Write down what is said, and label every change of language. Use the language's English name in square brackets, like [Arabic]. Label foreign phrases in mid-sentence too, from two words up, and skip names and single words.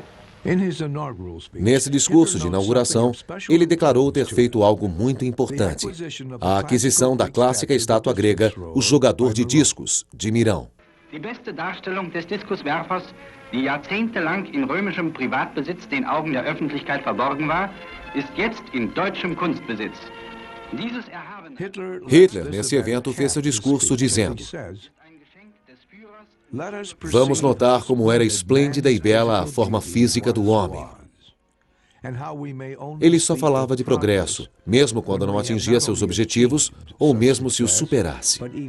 [Portuguese] Nesse discurso de inauguração, ele declarou ter feito algo muito importante: a aquisição da clássica estátua grega, o jogador de discos, de Mirão. [German] Die beste Darstellung des Diskuswerfers, die jahrzehntelang in römischem Privatbesitz den Augen der Öffentlichkeit verborgen war, ist jetzt in deutschem Kunstbesitz. [Portuguese] Hitler, nesse evento, fez seu discurso dizendo: vamos notar como era esplêndida e bela a forma física do homem. Ele só falava de progresso, mesmo quando não atingia seus objetivos ou mesmo se os superasse.